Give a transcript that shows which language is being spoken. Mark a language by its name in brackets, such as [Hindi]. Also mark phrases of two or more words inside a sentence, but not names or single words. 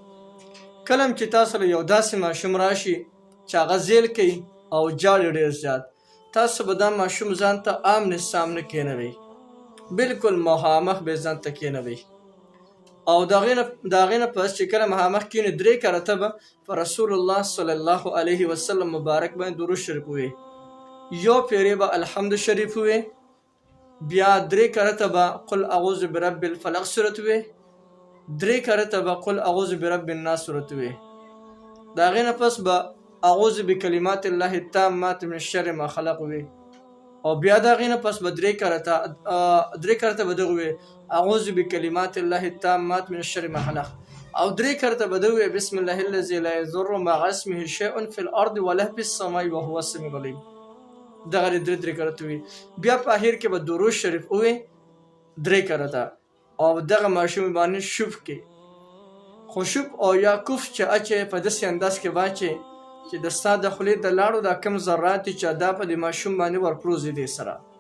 [Pashto] کله چې تاسو له یو داسې ماشوم راشي چې هغه زیل کوي او ژاړي ډېر زیات، تاسو به دا ماشوم ځان ته آمنه سامنه کېنوئ، بلکل مخامخ به ځان ته کېنوئ، او د هغې نه پس چې کله مخامخ کېنئ 3 کرته به په رسول الله [Arabic] صلی الله علیه وسلم [Pashto] مبارک باندې درود شریف ووایئ. یو پیرې به الحمد شریف ووایئ، بیا 3 کرته به [Arabic] قل اعوذ برب الفلق [Pashto] سورت ووایئ، 3 کرته به [Arabic] قل اعوذ برب الناس [Pashto] سورت ووایئ. د هغې نه پس به [Arabic] اعوذ بکلمات الله التامات من شر ما خلق [Pashto] ووایئ، او بیا د هغې نه پس به 3 کرته به دغه ووایئ [Arabic] اعوذ بکلمات الله التامات من شر ما خلق، [Pashto] او 3 کرته به دغه ووایئ [Arabic] بسم الله الذي لا يضر مع اسمه شيء في الارض ولا في السماء وهو السميع العليم. [Pashto] دغه 3 کرته ووایئ. بیا په اخر کې به درود شریف ووایئ 3 کرته، او دغه ماشوم باندې شوف کې خو شوف او یا کوف چې اچې په داسې انداز کې واچې چې د ستا د خولې د لاړو دا کم ذرات دي چې دا په دې ماشوم باندې ورپروزي دي سره.